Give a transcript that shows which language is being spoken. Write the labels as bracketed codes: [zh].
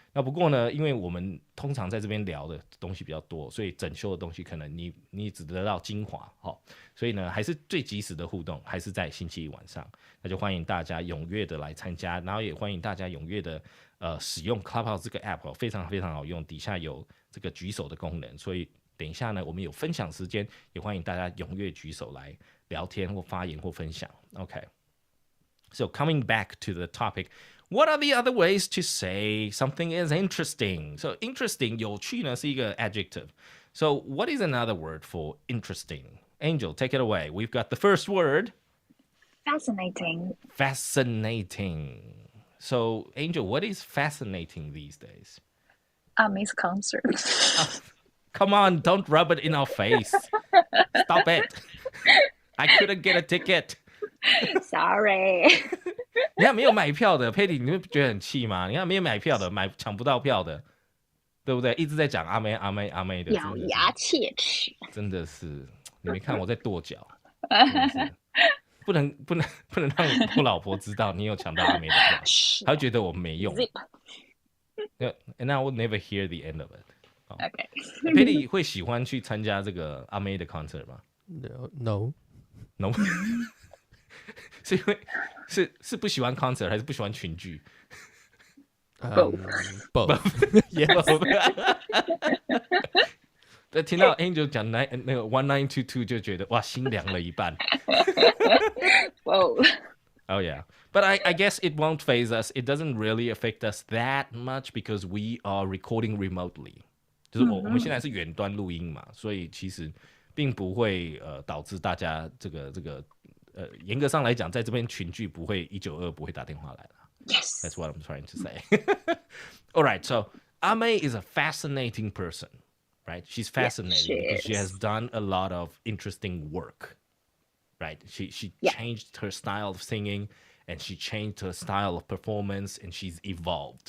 [zh] 那不过呢，因为我们通常在这边聊的东西比较多，所以整修的东西可能你只得到精华，所以呢，还是最及时的互动，还是在星期一晚上。那就欢迎大家踊跃的来参加，然后也欢迎大家踊跃的使用 Clubhouse 这个 app，非常非常好用，底下有这个举手的功能，所以等一下呢，我们有分享时间，也欢迎大家踊跃举手来聊天或发言或分享。 [en] Okay. So coming back to the topic, what are the other ways to say something is interesting? So interesting, [zh] 有趣呢是一个 [en] adjective. So what is another word for interesting? Angel, take it away. We've got the first word. Fascinating. Fascinating. So Angel, what is fascinating these days? Miss concert. Come on, don't rub it in our face. Stop it. I couldn't get a ticket. Sorry. [zh] 你看没有买票的 Patty， 你会觉得很气吗？你看没有买票的，抢不到票的，对不对？一直在讲阿妹阿妹阿妹的，咬牙切齿。真的是，你没看我在跺脚，真的是不能让我老婆知道你有抢到阿妹的票，她会觉得我没用。 [en] And I will never hear the end of it. Okay. [zh] Patty 会喜欢去参加这个阿妹的 concert 吗 [en] ？No. [zh] 是因为是不喜欢 concert 还是不喜欢群聚 [en] ？Both. Yeah. [zh] 听到 Angel 讲那个1922就觉得哇心凉了一半。 [en] Whoa. Oh yeah, but I guess it won't phase us. It doesn't really affect us that much because we are recording remotely. [zh] 就是我们现在是远端录音嘛，所以其实并不会导致大家这个严格上来讲，在这边群聚不会192不会打电话来了。 [en] Yes, that's what I'm trying to say. All right, so Ame is a fascinating person, right? She's fascinating because she has done a lot of interesting work, right? She changed her style of singing and she changed her style of performance and she's evolved.